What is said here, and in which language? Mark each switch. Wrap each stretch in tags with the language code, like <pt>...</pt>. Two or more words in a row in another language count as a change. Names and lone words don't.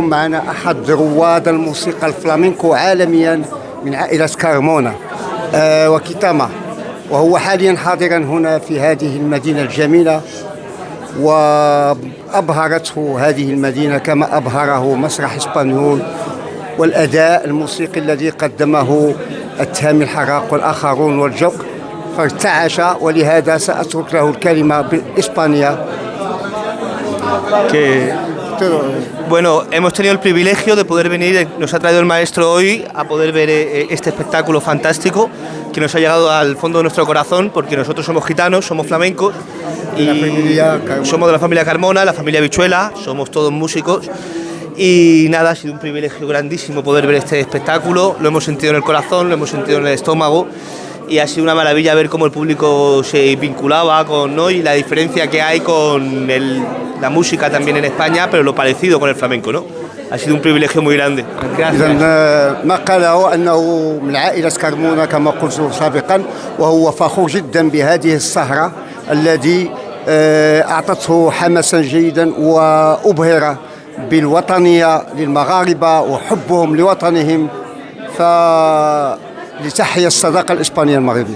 <ar>معنا أحد رواد الموسيقى الفلامينكو عالميا من عائلة كارمونا وكيتاما، وهو حاليا حاضرا هنا في هذه المدينة الجميلة، وأبهرته هذه المدينة كما أبهره مسرح إسبانيول والأداء الموسيقي الذي قدمه التهامي الحراق والآخرون والجوق، فارتعش، ولهذا سأترك له الكلمة بالإسبانية.</ar> <es>Bueno, hemos tenido el privilegio de poder venir, nos ha traído el maestro hoy a poder ver este espectáculo fantástico que nos ha llegado al fondo de nuestro corazón, porque nosotros somos gitanos, somos flamencos y somos de la familia Carmona, la familia Bichuela, somos todos músicos. Y nada, ha sido un privilegio grandísimo poder ver este espectáculo, lo hemos sentido en el corazón, lo hemos sentido en el estómago, y ha sido una maravilla ver cómo el público se vinculaba con, ¿no? Y la diferencia que hay con la música también en España, pero lo parecido con el flamenco, ¿no? ha sido un privilegio muy grande.</es> <ar>إذا ما قاله أنه من عائلة كرمونة كما قلت سابقا، وهو فخور جدا بهذه السهرة التي أعطته حماسا جيدا وأبهر بالوطنية للمغاربة وحبهم لوطنهم، فلتحيا الصداقة الإسبانية المغربية.</ar>